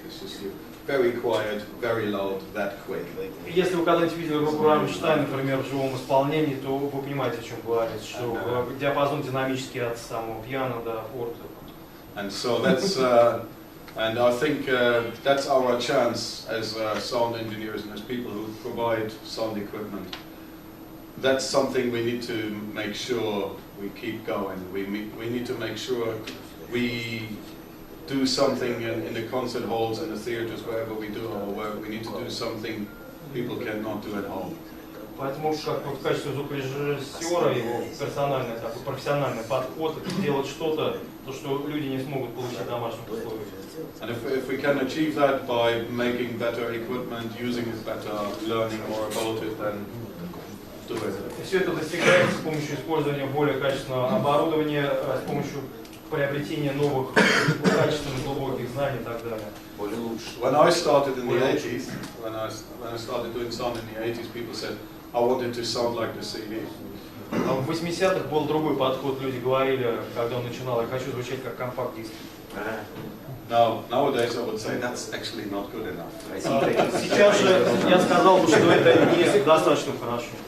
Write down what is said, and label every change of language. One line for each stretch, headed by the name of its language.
English: It's just very quiet, very loud, that quick.
Russian: Если вы когда-нибудь видели группу Rammstein, например, в живом исполнении, то вы понимаете, о чем говорится, что диапазон динамический от самого пиано до форте.
English: And so that's. And I think that's our chance as sound engineers and as people who provide sound equipment. That's something we need to make sure we keep going. We need to make sure we do something in the concert halls and the theaters, wherever we do our work. We need to do something people cannot do at home.
Russian: Поэтому как в качестве звукорежиссера его персональный такой профессиональный подход — это делать что-то, то, что люди не смогут получить в домашних условиях.
English: And if we can achieve that by making better equipment, using it better, learning more about it, then do it.
Russian: И все это достигается с помощью использования более качественного оборудования, с помощью приобретения новых качественных глубоких знаний и так далее.
English: When I started in the 80s, when I started doing sound in the 80s, people said I wanted to sound like the CD.
Russian: В 80-х был другой подход. Люди говорили, когда он начинал: я хочу звучать как компакт-диск.
English: Now, nowadays I would say that's actually not good enough.
Russian: Сейчас же я сказал бы, что это не достаточно хорошо.